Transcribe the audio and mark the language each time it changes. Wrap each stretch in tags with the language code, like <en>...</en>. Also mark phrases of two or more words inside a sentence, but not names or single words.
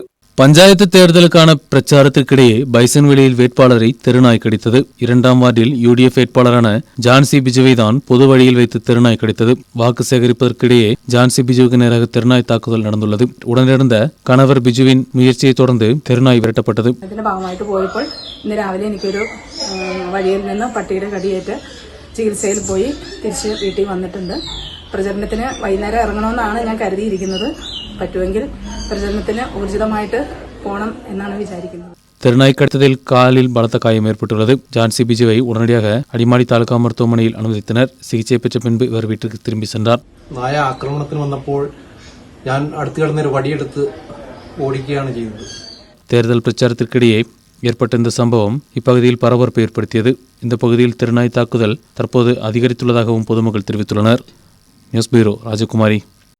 <ta>பஞ்சாயத்து தேர்தலுக்கான பிரச்சாரத்திற்கிடையே பைசன்வெளியில் வேட்பாளரை தெருநாய் கடித்தது. 2ஆம் வார்டில் UDF வேட்பாளரான ஜான்சி பிஜோய் தான் பொது வழியில் வைத்து தெருநாய் கடித்தது. வாக்கு சேகரிப்பதற்கிடையே ஜான்சி பிஜுவுக்கு நேராக தெருநாய் தாக்குதல் நடந்துள்ளது. உடனிருந்த கணவர் பிஜுவின் முயற்சியை தொடர்ந்து தெருநாய் விரட்டப்பட்டது.</ta> <ml>ഇന്ന് രാവിലെ എനിക്കൊരു വഴിയിൽ നിന്ന് പട്ടിയുടെ കടിയേറ്റ് ചികിത്സയിൽ പോയി തിരിച്ച് വീട്ടിൽ വന്നിട്ടുണ്ട്. പ്രചരണത്തിന് വൈകുന്നേരം ഇറങ്ങണമെന്നാണ് ഞാൻ കരുതിയിരിക്കുന്നത്. പറ്റുമെങ്കിൽ പ്രചരണത്തിന് ഊർജിതമായിട്ട് പോകണം എന്നാണ് വിചാരിക്കുന്നത്.</ml> <ta>தெருநாய் கடித்ததில் காலில் பலத்த காயம் ஏற்பட்டுள்ளது. ஜான்சி பிஜுவை உடனடியாக அடிமாடி தாலுகா மருத்துவமனையில் அனுமதித்தனர். சிகிச்சை பெற்ற பின்பு இவர் வீட்டிற்கு திரும்பி சென்றார்.</ta> <ml>നായ ആക്രമണത്തിന് വന്നപ്പോൾ ഞാൻ അടുത്ത് കിടന്നൊരു വടിയെടുത്ത് ഓടിക്കുകയാണ് ചെയ്തത്.</ml> <ta>தேர்தல் பிரச்சாரத்திற்கிடையே ஏற்பட்ட இந்த சம்பவம் இப்பகுதியில் பரபரப்பை ஏற்படுத்தியது. இந்த பகுதியில் தெருநாய் தாக்குதல் தற்போது அதிகரித்துள்ளதாகவும் பொதுமக்கள் தெரிவித்துள்ளனர்.</ta> <en>News Bureau, Rajakumari.</en>